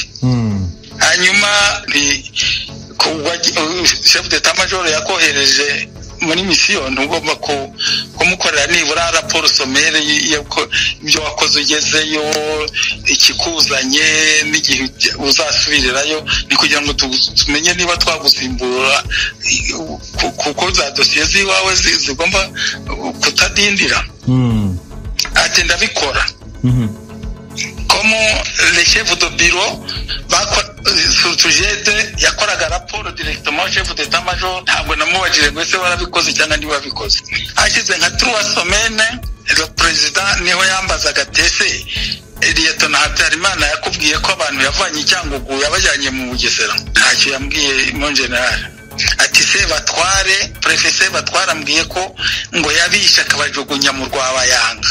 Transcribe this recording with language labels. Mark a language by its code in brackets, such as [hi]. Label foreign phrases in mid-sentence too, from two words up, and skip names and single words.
[rw] Hanyuma [fr] chef d'état major [rw] yakohereje muri mission, ntugomba kumukorera nibura raporo somere y'ibyo wakoze ugezeyo, ikikuzanye n'igihe uzasubirirayo, ni kugira ngo tumenye niba twagusimbura, kuko za dosiye ziwawe zigomba kutadindira. Ati ndabikora. [fr] Comme le chef de bureau surtujete [rw] yakoraga raporo [fr] directement chef d'état major, [rw] ntabwo namubajije ngo ese warabikoze cyangwa ndi wabikoze. Hashize nka 3 [fr] semaines le president [rw] niho yambazaga tese Lieutenant Habyarimana yakubwiye ko abantu yavanye Cyangugu yabajyanye mu Bugesera. Ntacyo yambwiye [fr] mon general. [rw] Ati Sebatware, prefet Sebatware ambwiye ko ngo yabisha akabajugunya mu Rwabayanga.